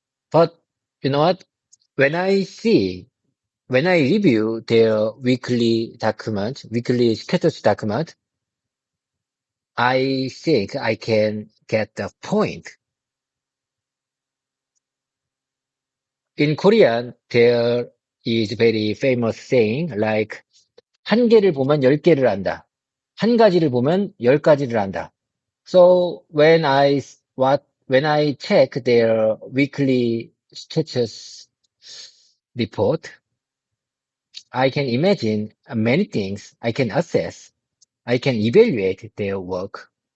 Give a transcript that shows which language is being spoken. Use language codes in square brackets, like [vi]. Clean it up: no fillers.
[en] But you know what? When I see, when I review their weekly status document, I think I can get the point. In Korean, there is very famous saying like [ko] 한 개를 보면 열 개를 안다. 한 가지를 보면 열 가지를 안다. [en] So when I check their weekly status report, I can imagine many things. I can assess. I can evaluate their work.